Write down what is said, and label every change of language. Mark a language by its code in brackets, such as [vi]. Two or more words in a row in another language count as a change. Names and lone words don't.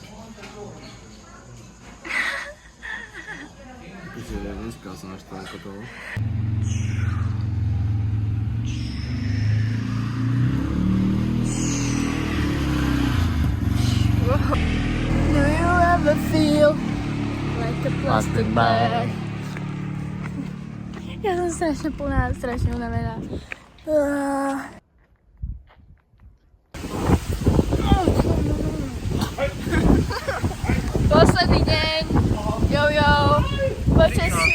[sk] Takže nespal som až toľko toho. [en] Do you ever feel like a plastic bag? [sk] Ja som strašne plná, strašne unavená. Posledný deň. Jojo. Počastie.